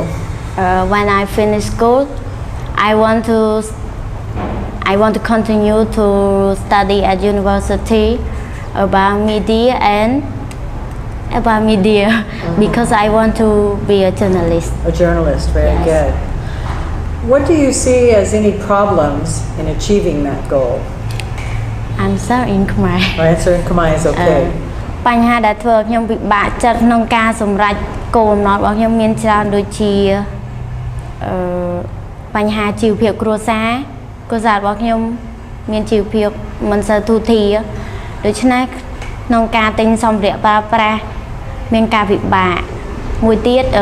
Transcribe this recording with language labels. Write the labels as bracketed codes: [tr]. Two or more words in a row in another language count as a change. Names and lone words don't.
[en] When I finish school, I want to continue to study at university about media because I want to be a journalist. A journalist, very Yes. good. What do you see as any problems in achieving that goal? Answer in Khmer. My answer in Khmer is okay. [km] បញ្ហាដែលធ្វើឲ្យខ្ញុំពិបាកចិត្តក្នុងការសម្រេចគោលបំណត់របស់ខ្ញុំមានច្រើនដូចជាបញ្ហាជីវភាពគ្រួសាររបស់ខ្ញុំមានជីវភាពមិនសូវទូធាដូច្នេះក្នុងការទិញសម្ភារៈប្រើប្រាស់មានការពិបាកមួយទៀត